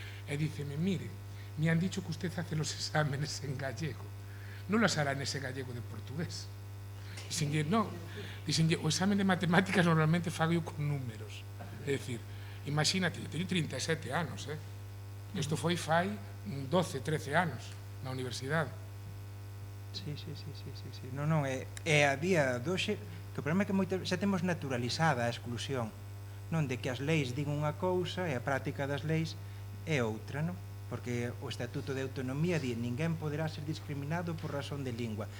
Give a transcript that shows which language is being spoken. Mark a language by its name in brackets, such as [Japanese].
[Galician] E díceme, [Spanish] mire, me han dicho que usted hace los exámenes en gallego. Non los hará en ese gallego de portugués. [Galician] Dixenlle, non. Dixenlle, o examen de matemáticas normalmente fago con números. É dicir, imagínate, eu teño 37 anos, Isto foi fai 12, 13 anos na universidade. Sí. Non, é a día doxe que o problema é que xa temos naturalizada a exclusión, non, de que as leis din unha cousa e a práctica das leis é outra, non? Porque o Estatuto de Autonomía di ninguén poderá ser discriminado por razón de lingua.